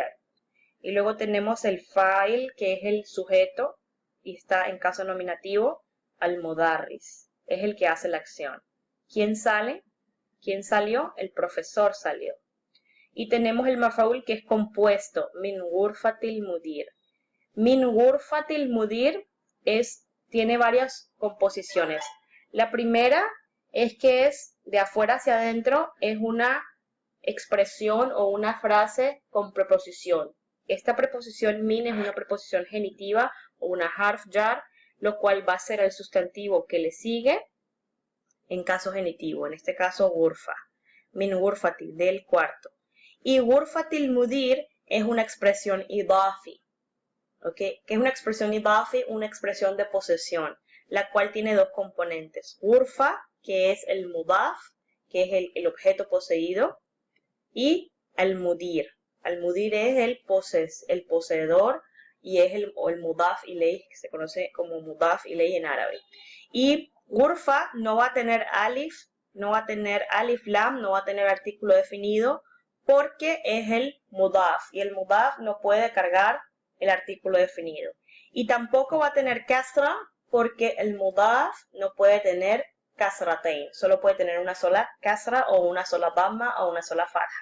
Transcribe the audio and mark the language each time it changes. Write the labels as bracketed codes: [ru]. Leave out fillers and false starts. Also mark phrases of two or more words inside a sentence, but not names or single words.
[es] Y luego tenemos el fa'il, que es el sujeto, y está en caso nominativo, al-mudarris, es el que hace la acción. ¿Quién sale? ¿Quién salió? El profesor salió. Y tenemos el maf'ul que es compuesto, [ar] من غرفة المدير. من غرفة المدير [es] tiene varias composiciones. La primera es que es de afuera hacia adentro, es una expresión o una frase con preposición. Esta preposición min es una preposición genitiva o una [ar] حرف جر, [es] lo cual va a ser el sustantivo que le sigue en caso genitivo, en este caso ghurfa. [ar] من غرفة, [es] del cuarto. Y [ar] غرفة المدير [es] es una expresión idafi, ¿ok? Que es una expresión idafi, una expresión de posesión, la cual tiene dos componentes. Ghurfa, que es el mudaf, que es el objeto poseído, y al-mudir. Al-mudir es el poseedor y es el [ar] مضاف إليه, [es] que se conoce como [ar] مضاف إليه [es] en árabe. Y ghurfa no va a tener [ar] ألف لام, [es] no va a tener artículo definido, porque es el mudaf, y el mudaf no puede cargar el artículo definido. Y tampoco va a tener kasra, porque el mudaf no puede tener kasratain, solo puede tener una sola kasra o una sola damma o una sola fatha.